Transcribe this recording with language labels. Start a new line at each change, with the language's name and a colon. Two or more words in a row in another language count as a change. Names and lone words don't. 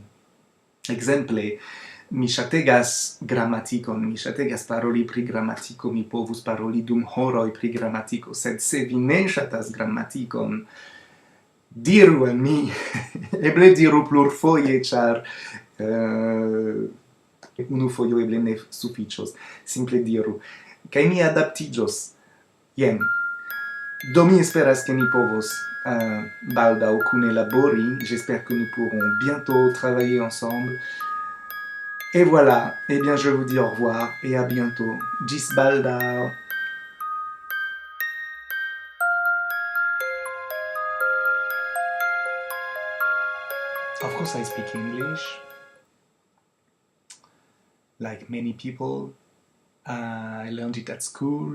Esperanto: Ekzemple, mi ŝategas gramatikon, mi ŝategas paroli pri gramatiko, mi povus paroli dum horoj pri gramatiko, sed se vi ne ŝatas gramatikon, diru al mi, eble diru plurfoje, ĉar unu fojo eble ne sufiĉos, simple diru, kaj mi adaptiĝos. Jen. Do mi esperas que ni povos baldaŭ kune labori,
French: j'espère que nous pourrons bientôt travailler ensemble. Et voilà, eh bien je vous dis au revoir et à bientôt. Gis baldaŭ.
English: Of course I speak English. Like many people, I learned it at school.